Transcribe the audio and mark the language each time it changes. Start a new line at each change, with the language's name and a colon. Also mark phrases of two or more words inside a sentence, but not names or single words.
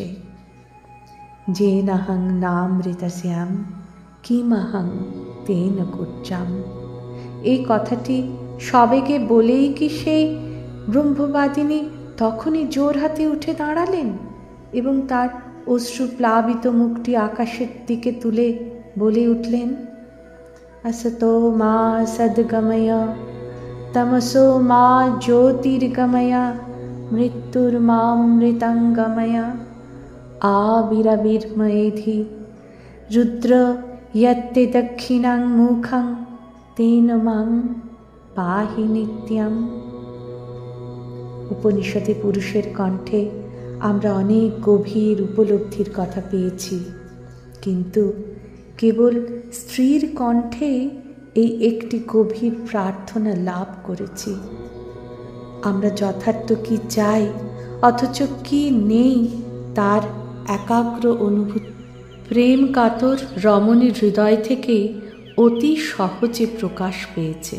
Sanskrit: যেনাহং নামৃতস্যাম কিমহং তেন কুচ্চাম।
Bangla: এই কথাটি সবেগে বলেই কি সেই ব্রহ্মবাদিনী তখনই জোর হাতে উঠে দাঁড়ালেন এবং তার অশ্রুপ্লাবিত মুখটি আকাশের দিকে তুলে বলে উঠলেন,
Sanskrit: असतो मा सद्गमय तमसो मा ज्योतिर्गमय मृत्युर्मामृतंगमय आविरविर्मयेधि रुद्र यत्ते दक्षिणां मुखं तेन मां पाहि नित्यं।
Bangla: উপনিষদে পুরুষের কণ্ঠে আমরা অনেক গভীর উপলব্ধির কথা পেয়েছি, কিন্তু কেবল স্ত্রীর কণ্ঠে এই একটি গভীর প্রার্থনা লাভ করেছি। আমরা যথার্থ কি চাই অথচ কি নেই তার একাগ্র অনুভূতি প্রেম কাতর রমণীর হৃদয় থেকে অতি সহজে প্রকাশ পেয়েছে।